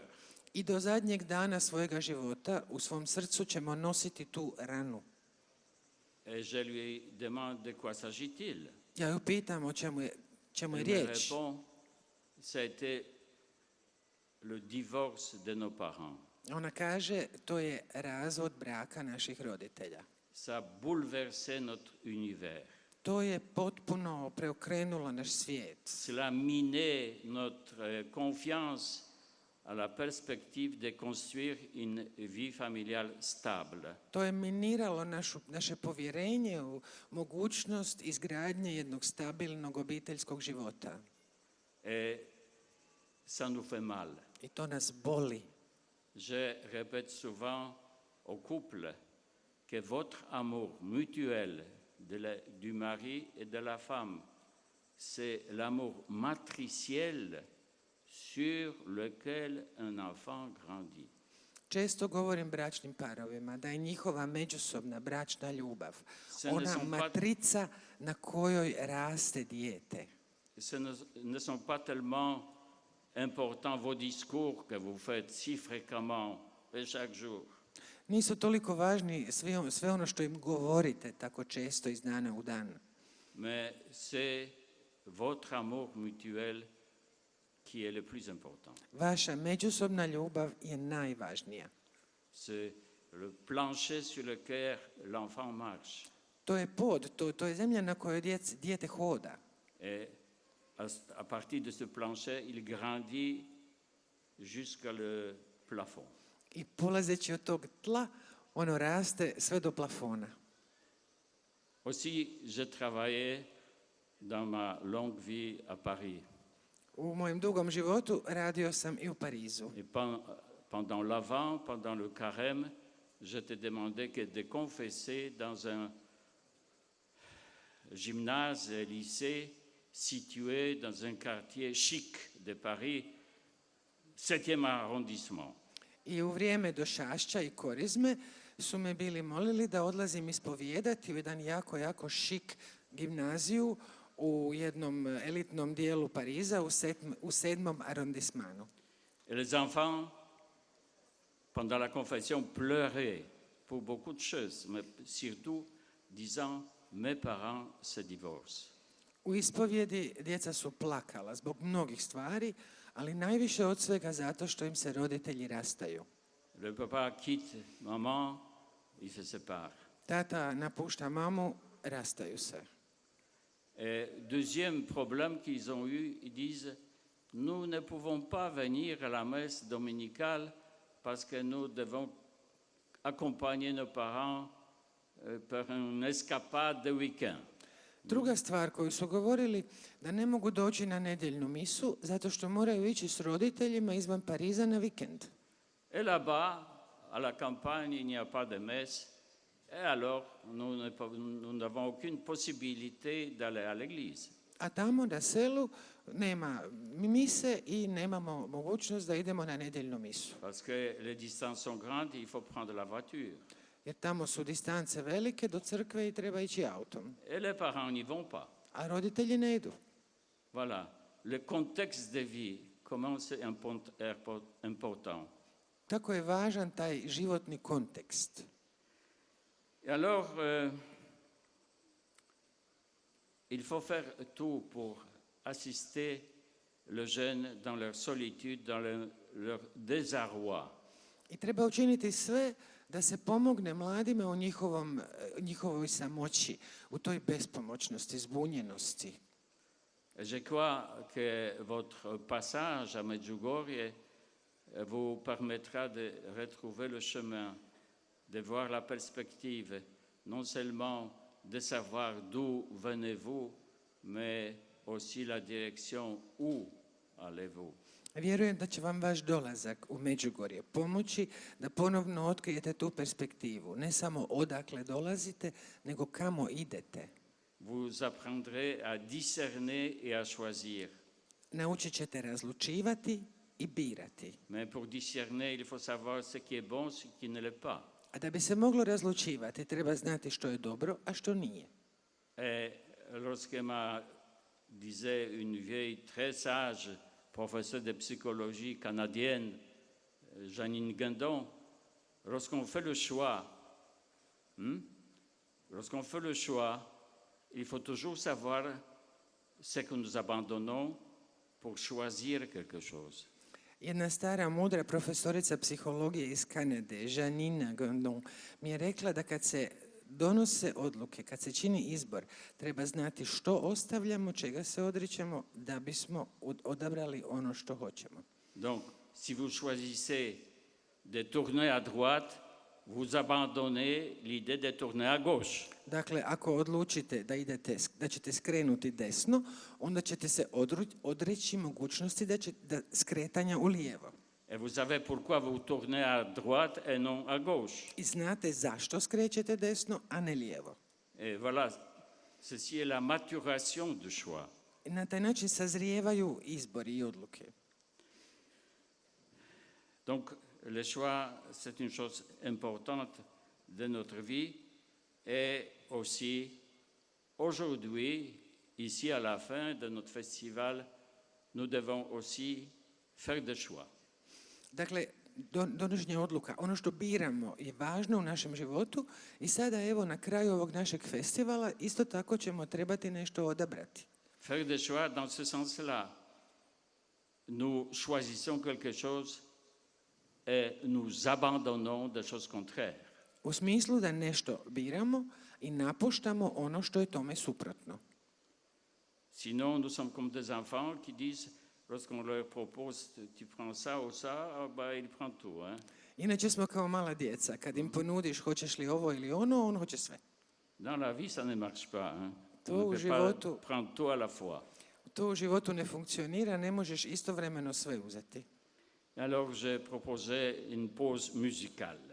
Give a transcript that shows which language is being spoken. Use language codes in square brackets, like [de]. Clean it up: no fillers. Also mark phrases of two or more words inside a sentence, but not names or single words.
[hr] I do zadnjeg dana svojega života u svom srcu ćemo nositi tu ranu. [fr] Et je lui demande de quoi s'agit-il. [hr] Ja ju pitam o čemu je [fr] Elle me [hr] riječ. [fr] répond, ça a été le divorce de nos parents. [hr] Ona kaže, to je razvod braka naših roditelja. [fr] Ça a bouleversé notre univers. [hr] To je potpuno preokrenulo naš svijet. [fr] Cela a miné notre confiance à la perspective de construire une vie familiale stable. [hr] To je miniralo naše povjerenje u mogućnost izgradnje jednog stabilnog obiteljskog života. [fr] Et ça nous fait mal. [hr] I to nas boli. [fr] Je répète souvent aux couples que votre amour mutuel du mari et de la femme, c'est l'amour matriciel sur lequel un enfant grandit. [hr] Često govorim bračnim parovima da je njihova međusobna bračna ljubav ona matrica na kojoj raste dijete. [fr] Ce ne sont pas tellement importants vos discours que vous faites si fréquemment et chaque jour. [hr] Nisu toliko važni sve ono što im govorite tako često iz dana u dan. [fr] Mais c'est votre amour mutuel qui est le plus important. [hr] Vaša međusobna ljubav je najvažnija. [fr] C'est le plancher sur lequel l'enfant marche. [hr] To je pod, to je zemlja na kojoj dijete hoda. [fr] Et à partir de ce plancher, il grandit jusqu'à le plafond. [hr] I polazeći od tog tla, ono raste sve do plafona. [fr] Aussi, j'ai travaillé dans ma longue vie à Paris. [hr] U mojem dugom životu radio sam i u Parizu. [fr] Et pendant l'Avent, pendant le Carême, je te demandais que de confesser dans un gymnase et lycée situé dans un quartier chic de Paris, 7e arrondissement. [hr] I u vrijeme došašća i korizme su me bili molili da odlazim ispovijedati u jedan jako šik gimnaziju u jednom elitnom dijelu Pariza u 7. arondismanu. [fr] Et les enfants, pendant la confession, pleuraient pour beaucoup de choses, mais surtout disant, mes parents se divorcent. [hr] U ispovjedi djeca su plakala zbog mnogih stvari, ali najviše od svega zato što im se roditelji rastaju. [fr] Le papa quitte maman, il se sépare. [hr] Tata napušta mamu, rastaju se. [fr] Et deuxième problème qu'ils ont eu, ils disent, nous ne pouvons pas venir à la messe dominicale parce que nous devons accompagner nos parents par une escapade de week-end. [hr] Druga stvar koju su govorili, da ne mogu doći na nedjeljnu misu zato što moraju ići s roditeljima izvan Pariza na vikend. [fr] Et là-bas, à la campagne, il n'y a pas de messe. Et alors, nous n'avons aucune possibilité d'aller à l'église. [hr] A tamo na selu nema mise i nemamo mogućnost da idemo na nedjeljnu misu. [fr] Parce que les distances sont grandes, il faut prendre la voiture. [hr] Jer tamo su distance velike do crkve i treba ići autom. [fr] Et les parents n'y vont pas. [hr] A roditelji ne idu. [fr] Voilà, le contexte de vie, comment c'est important. [hr] Tako je važan taj životni kontekst. [fr] Et alors, il faut faire tout pour assister le jeune dans leur solitude, dans leur désarroi. [hr] I treba učiniti sve da se pomogne mladima u njihovoj samoći, u toj bespomoćnosti, zbunjenosti. [fr] Je crois que votre passage à Medjugorje vous permettra de retrouver le chemin, de voir la perspective, non seulement de savoir d'où venez-vous, mais aussi la direction où allez-vous. [hr] Vjerujem da će vam vaš dolazak u Međugorje pomoći da ponovno otkrijete tu perspektivu. Ne samo odakle dolazite, nego kamo idete. [fr] Vous apprendrez à discerner et à choisir. [hr] Naučit ćete razlučivati i birati. [fr] Mais pour discerner, il faut savoir ce qui est bon, ce qui ne l'est pas. [hr] A da bi se moglo razlučivati, treba znati što je dobro, a što nije. [fr] Et lorsque ma disait une vieille très sage professeure de psychologie canadienne, Janine Guindon, lorsqu'on fait le choix, il faut toujours savoir ce que nous abandonnons pour choisir quelque chose. [hr] Jedna stara, mudra profesorica psihologije iz Kanade, Janine Guindon, mi je rekla da kad se donose odluke, kad se čini izbor, treba znati što ostavljamo, čega se odričemo, da bismo odabrali ono što hoćemo. [fr] Donc, si vous choisissez de tourner à droite, vous abandonnez l'idée de tourner à gauche. [hr] Dakle, ako odlučite da ćete skrenuti desno, onda ćete se odreći mogućnosti da skretanja u lijevo. [fr] Et vous savez pourquoi vous tournez à droite et non à gauche. [hr] I znate zašto skrećete desno, a ne lijevo. [fr] Et voilà, ceci est la maturation du choix. [hr] I na taj način sazrijevaju izbori i odluke. [fr] Donc, le choix, c'est une chose importante de notre vie. Et aussi, aujourd'hui, ici à la fin de notre festival, nous devons aussi faire des choix. [hr] Dakle, donošenje odluka, ono što biramo je važno u našem životu i sada evo na kraju ovog našeg festivala isto tako ćemo trebati nešto odabrati. [fr] Faire des choix dans ce sens-là. Nous choisissons quelque chose et nous abandonnons des choses contraires. [hr] U smislu da nešto biramo i napuštamo ono što je tome suprotno. [fr] Sinon, nous sommes comme des enfants qui disent, lorsqu'on leur propose, tu prends ça ou ça, ah bah, il prend tout. Hein? [hr] Inače smo kao mala djeca. Kad im ponudiš hoćeš li ovo ili ono, on hoće sve. [fr] Dans la vie, ça ne marche pas. Hein? [hr] To [fr] On [hr] u [fr] ne peut [hr] životu, [fr] pas prendre tout à la fois. [hr] to u životu ne funkcionira, ne možeš istovremeno sve uzeti. [fr] Alors, j'ai proposé une pause musicale.